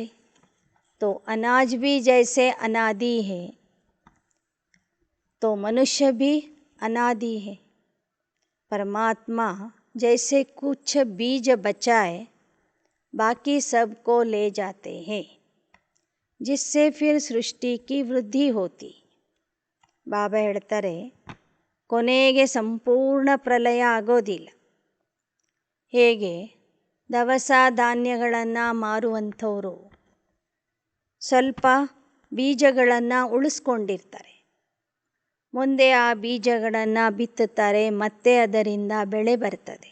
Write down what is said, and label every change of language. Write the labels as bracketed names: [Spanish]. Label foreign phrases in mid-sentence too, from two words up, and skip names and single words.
[Hindi] तो अनाज भी जैसे अनादि है तो मनुष्य भी अनादि है. परमात्मा जैसे कुछ बीज बचाए बाकी सबको ले जाते हैं, जिससे फिर सृष्टि की वृद्धि होती. [Kannada] ಬಾಬಾ ಹೇಳ್ತಾರೆ, ಕೊನೆಗೆ ಸಂಪೂರ್ಣ ಪ್ರಲಯ ಆಗೋದಿಲ್ಲ. ಹೇಗೆ, ದವಸ ಧಾನ್ಯಗಳನ್ನು ಮಾರುವಂಥವರು ಸ್ವಲ್ಪ ಬೀಜಗಳನ್ನು ಉಳಿಸ್ಕೊಂಡಿರ್ತಾರೆ, ಮುಂದೆ ಆ ಬೀಜಗಳನ್ನು ಬಿತ್ತುತ್ತಾರೆ, ಮತ್ತೆ ಅದರಿಂದ ಬೆಳೆ ಬರ್ತದೆ.